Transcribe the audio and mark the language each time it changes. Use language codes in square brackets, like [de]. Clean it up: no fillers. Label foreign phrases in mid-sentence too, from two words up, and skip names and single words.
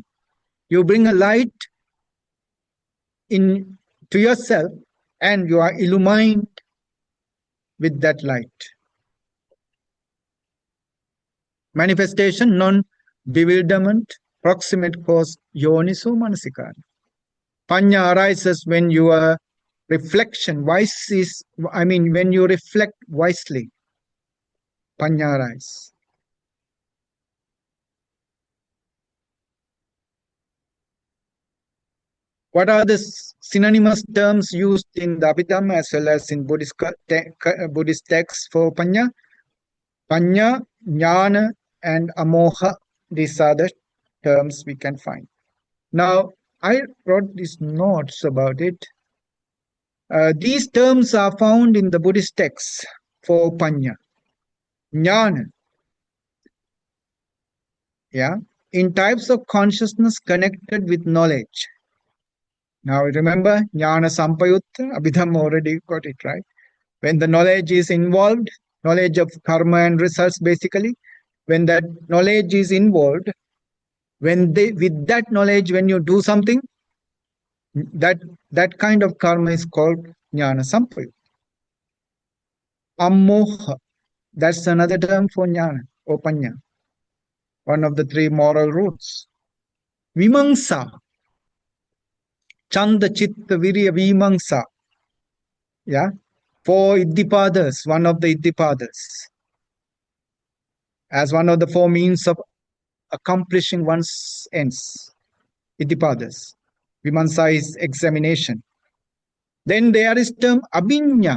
[en] You bring a light in to yourself and you are illumined with that light. Manifestation, non-bewilderment, proximate cause, [pi] yoniso manasikara. [en] Panya arises when you are reflection. Wise is, I mean, when you reflect wisely, panya arise. What are the synonymous terms used in the Abhidhamma as well as in Buddhist texts for panya? [pi] Panya, jnana, [en] and amoha. These are the terms we can find. Now, I wrote these notes about it. These terms are found in the Buddhist texts for panya. Jnana, yeah, in types of consciousness connected with knowledge. Now remember, [pi] jnana sampayutta, [en] Abhidhamma already got it right. When the knowledge is involved, knowledge of karma and results basically, when that knowledge is involved, with that knowledge, when you do something, that kind of karma is called [pi] jnana sampayutta. [en] Ammoha, that's another term for jnana or panya, one of the three moral roots. [pi] Vimamsa, chanda chitta virya vimamsa, [en] yeah, four iddipadas, one of the iddipadas, as one of the four means of accomplishing one's ends. Iddipadas. Vimamsa is examination. Then there is term abhinya.